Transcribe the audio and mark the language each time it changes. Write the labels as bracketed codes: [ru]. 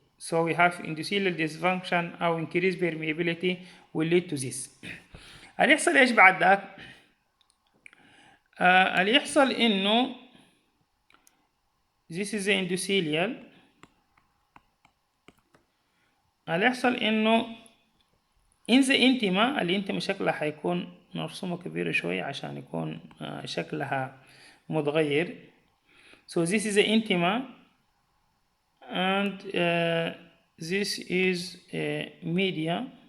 [en] So we have endothelial dysfunction [ar] أو [en] increased permeability will lead to this. [ar] اللي يحصل إيش بعد ذاك؟ اللي يحصل إنه [en] this is the endothelial. [ar] اللي يحصل إنه [en] in the intima. [ar] الانتما شكلها حيكون مرسومة كبيرة شوية عشان يكون شكلها متغير. [en] So this is the intima, and this is media.